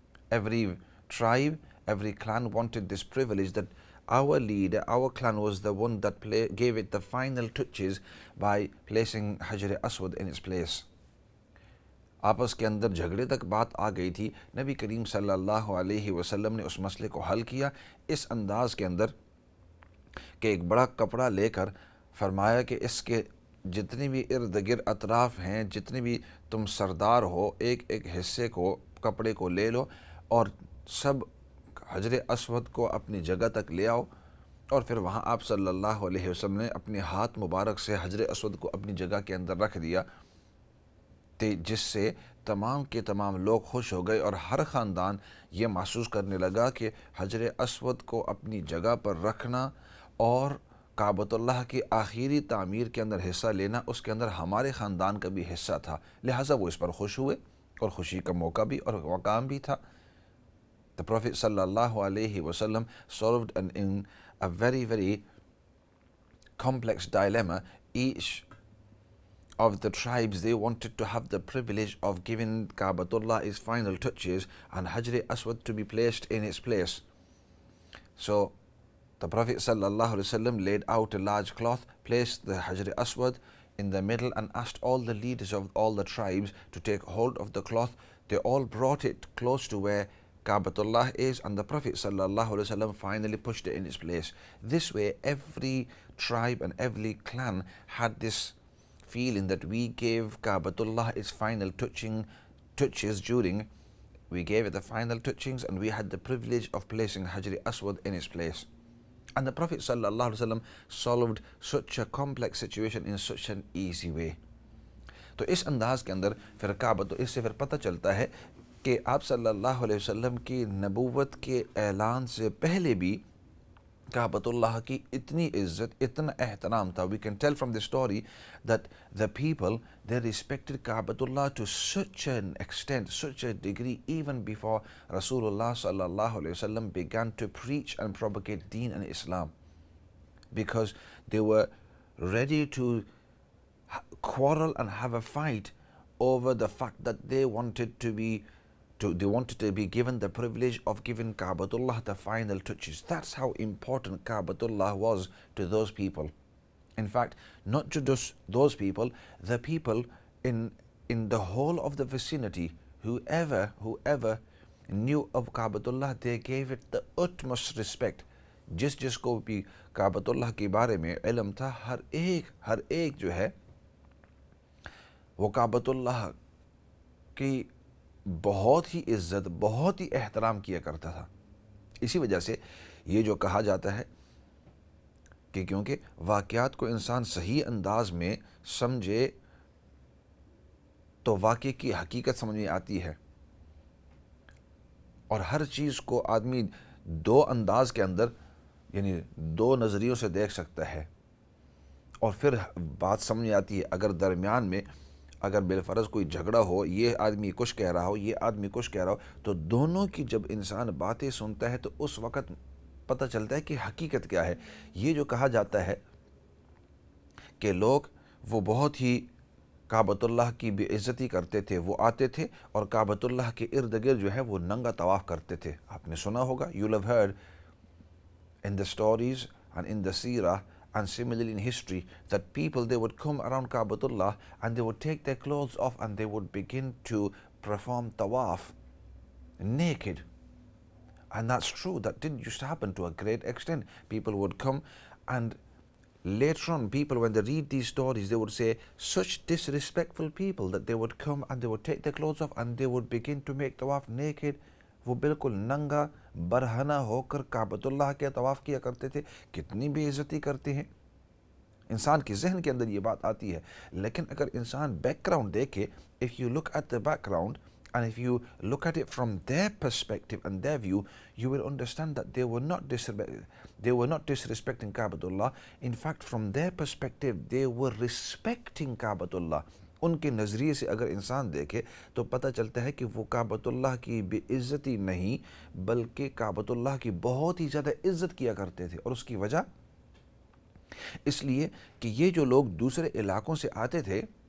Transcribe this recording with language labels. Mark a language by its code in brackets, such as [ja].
[en] Every tribe, every clan wanted this privilege, that our leader, our clan was the one that gave it the final touches by placing Hajar Aswad in its place. [ur] آپس کے اندر جھگڑے تک بات آ گئی تھی. نبی کریم صلی اللہ علیہ وسلم نے اس مسئلے کو حل کیا اس انداز کے اندر کہ ایک بڑا کپڑا لے کر فرمایا کہ اس کے جتنی بھی ارد گرد اطراف ہیں, جتنی بھی تم سردار ہو, ایک ایک حصے کو کپڑے کو لے لو اور سب حجر اسود کو اپنی جگہ تک لے آؤ. اور پھر وہاں آپ صلی اللہ علیہ وسلم نے اپنے ہاتھ مبارک سے حجر اسود کو اپنی جگہ کے اندر رکھ دیا, جس سے تمام کے تمام لوگ خوش ہو گئے, اور ہر خاندان یہ محسوس کرنے لگا کہ حجر اسود کو اپنی جگہ پر رکھنا اور کعبۃ اللہ کی آخری تعمیر کے اندر حصہ لینا, اس کے اندر ہمارے خاندان کا بھی حصہ تھا. لہٰذا وہ اس پر خوش ہوئے, اور خوشی کا موقع بھی اور مقام بھی تھا. [en] The Prophet sallallahu alayhi wasallam solved in a very, very complex dilemma. Each of the tribes, they wanted to have the privilege of giving Ka'batullah its final touches and Hajar Aswad to be placed in its place. So the Prophet sallallahu alaihi wasallam laid out a large cloth, placed the Hajar Aswad in the middle, and asked all the leaders of all the tribes to take hold of the cloth. They all brought it close to where Ka'batullah is, and the Prophet sallallahu alaihi wasallam finally pushed it in its place. This way, every tribe and every clan had this feeling that we gave Ka'batullah its final touches during, we gave it the final touchings, and we had the privilege of placing Hajar Aswad in its place. And the Prophet sallallahu alaihi wasallam solved such a complex situation in such an easy way. [ur] تو اس انداز کے اندر پھر کعبۃ, اس سے پھر پتہ چلتا ہے کہ آپ صلی اللہ علیہ وسلم کی نبوت کے اعلان سے پہلے بھی کعبۃ اللہ کی اتنی عزت، اتنا احترام تھا. [en] We can tell from the story that the people, they respected Ka'bah Allah to such an extent, such a degree, even before Rasulullah sallallahu alaihi wasallam began to preach and propagate Deen and Islam, because they were ready to quarrel and have a fight over the fact that they wanted to be given the privilege of giving Ka'batullah the final touches. That's how important Ka'batullah was to those people. In fact, not just those people, the people in the whole of the vicinity, whoever knew of Ka'batullah, they gave it the utmost respect. [ur] جس کو بھی کعبۃ اللہ کے بارے میں علم تھا، ہر ایک جو ہے وہ کعبۃ اللہ کی بہت ہی عزت، بہت ہی احترام کیا کرتا تھا. اسی وجہ سے یہ جو کہا جاتا ہے کہ کیونکہ واقعات کو انسان صحیح انداز میں سمجھے تو واقعے کی حقیقت سمجھ میں آتی ہے، اور ہر چیز کو آدمی دو انداز کے اندر، یعنی دو نظریوں سے دیکھ سکتا ہے، اور پھر بات سمجھ آتی ہے. اگر درمیان میں اگر بالفرض کوئی جھگڑا ہو، یہ آدمی کچھ کہہ رہا ہو، یہ آدمی کچھ کہہ رہا ہو، تو دونوں کی جب انسان باتیں سنتا ہے تو اس وقت پتہ چلتا ہے کہ حقیقت کیا ہے. یہ جو کہا جاتا ہے کہ لوگ وہ بہت ہی کعبۃ اللہ کی بے عزتی کرتے تھے، وہ آتے تھے اور کعبۃ اللہ کے ارد گرد جو ہے وہ ننگا طواف کرتے تھے. آپ نے سنا ہوگا، [en] you have heard in the stories and in the seerah and similarly in history that people, they would come around Ka'batullah and they would take their clothes off and they would begin to perform tawaf naked. And that's true, that did used to happen to a great extent. People would come, and later on people, when they read these stories, they would say such disrespectful people that they would come and they would take their clothes off and they would begin to make tawaf naked. [ur] وہ بالکل ننگا برہنہ ہو کر کعبۃ اللہ کے طواف کیا کرتے تھے. کتنی بے عزتی کرتے ہیں. انسان کے ذہن کے اندر یہ بات آتی ہے، لیکن اگر انسان بیک گراؤنڈ دیکھے، [en] if you look at the background and if you look at it from their perspective and their view, you will understand that they were not disrespecting Ka'batullah. In fact, from their perspective, they were respecting Ka'batullah. [ur] ان کے نظریے سے اگر انسان دیکھے تو پتہ چلتا ہے کہ وہ کعبۃ اللہ کی بے عزتی نہیں، بلکہ کعبۃ اللہ کی بہت ہی زیادہ عزت کیا کرتے تھے. اور اس کی وجہ اس لیے کہ یہ جو لوگ دوسرے علاقوں سے آتے تھے،